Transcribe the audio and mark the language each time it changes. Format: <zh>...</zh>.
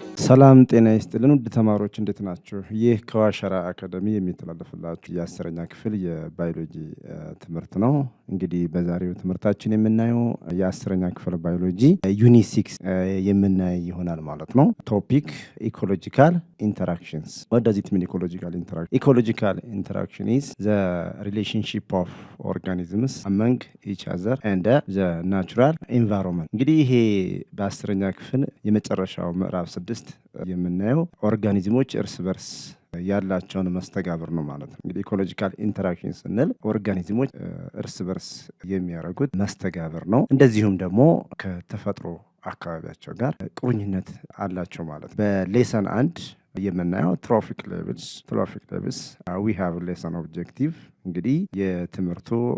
<am>ሰላም ጤና ይስጥልን ውድ ተማሪዎች እንዴት ናችሁ? ይህ ከዋሸራ አካዳሚ የሚተላለፍላችሁ የ10ኛ ክፍል የባዮሎጂ ትምህርት ነው። እንግዲህ በዛሬው ትምህርታችን የምናየው የ10ኛ ክፍል ባዮሎጂ ዩኒት 6 የምናይ ይሆናል ማለት ነው። ቶፒክ ኢኮሎጂካል ኢንተራክሽንስ።</am> <en>what does it mean ecological interaction? Ecological interaction is the relationship of organisms among each other and the natural environment.</en> <am>እንግዲህ ይሄ በ10ኛ ክፍል የመጨረሻው ምዕራፍ 6 የምናየው ኦርጋኒዝሞች እርስ በርስ ያላቸውን መስተጋብር ነው ማለት ነው። እንግዲህ ኢኮሎጂካል ኢንተራክሽን ስንል ኦርጋኒዝሞች እርስ በርስ የሚያደርጉት መስተጋብር ነው። እንደዚሁም ደግሞ ከተፈጥሮ አካባቢያቸው ጋር ቁርኝነት አላቸው ማለት ነው። በሌሰን 1 የምናየው ትሮፊክ ሌቭልስ</am> <en>we have lesson objective።</en> <am>እንግዲህ የትምህርቱ</am>